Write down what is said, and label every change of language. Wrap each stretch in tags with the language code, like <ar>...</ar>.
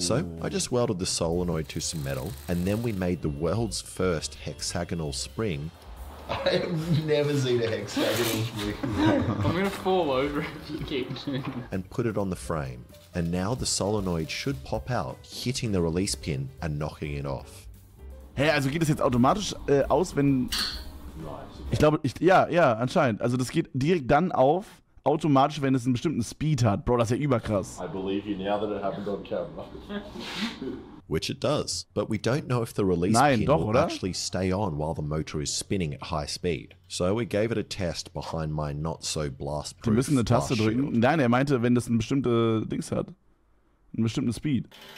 <en>So I just welded the solenoid to some metal, and then we made the world's first hexagonal spring. I have never seen a hexagonal spring. I'm gonna fall over if you keep doing that. And put it on the frame. And now the solenoid should pop out, hitting the release pin and knocking it off.</en> <de>Hä, also geht das jetzt automatisch aus, wenn... Ich glaube, ja, anscheinend. Also das geht direkt dann auf, automatisch, wenn es einen bestimmten Speed hat. Bro, das ist ja überkrass.</de> <en>I believe you now that it happened on camera. Which it does, but we don't know if the release pin will actually stay on while the motor is spinning at high speed. So we gave it a test behind my not so blast-proof.</en> <de>Die müssen eine Taste drücken. Nein, er meinte, wenn das ein bestimmte Dings hat. Einen bestimmten Speed.</de>